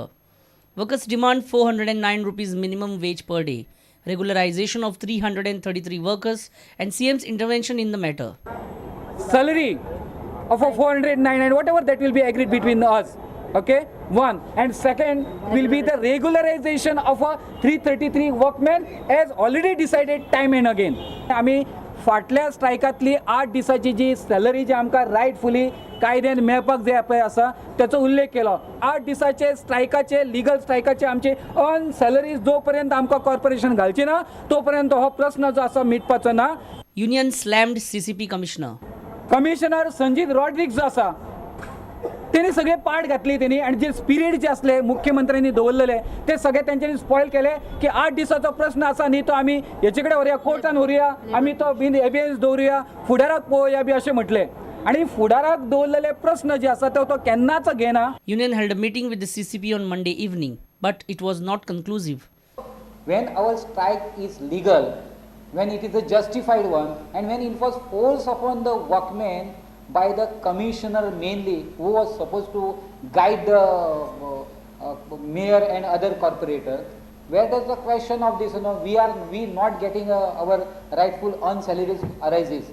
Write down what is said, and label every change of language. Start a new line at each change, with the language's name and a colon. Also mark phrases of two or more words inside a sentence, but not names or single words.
English: Workers demand 409 rupees minimum wage per day, regularization of 333 workers and CM's intervention in the matter. Salary of a 409 and whatever that will be agreed between us. Okay, one. And second will be the regularization of a 333 workmen as already decided time and again.
Konkani: आम्ही फाटल्या स्ट्रायकातली 8 दिसाची जी सॅलरी जी आमकां रायटफुली कायद्यान मेळपाक जाय पळय आसा त्याचो उल्लेख केलो. 8 दिसाचे स्ट्रायकाचे लिगल स्ट्रायकाचे आमचे
English: earn salaries
Konkani: जो पर्यंत आमकां कॉर्पोरेशन घालची ना तो पर्यंत हो प्रश्न जो आसा मिटपाचो ना.
English: Union slammed CCP commissioner.
Konkani: कमिशनर संजीत रॉड्रिक्स जो आसा त्यांनी सगळे पार्ट घातली त्यांनी आणि जे स्पिरिट जे असले मुख्यमंत्र्यांनी दवरलेले ते सगळे त्यांच्यानी स्पॉइल केले की 8 दिसाचो प्रश्न आसा न्ही तो आम्ही हेचे कडेन व्हरुया कोर्टान व्हरुया आम्ही तो
English: in abeyance
Konkani: दवरुया फुडाराक पळोवया बी अशें म्हटले आणि फुडाराक दवरलेले प्रश्न जे आसा तो केन्नाच घेना.
English: Union held a meeting with the CCP on Monday evening, but it was not conclusive. When our strike is legal, when it is a justified one, and when it was forced upon the workmen by the commissioner mainly, who was supposed to guide the mayor and other corporators, where does the question of this, we not getting our rightful earned salaries arises?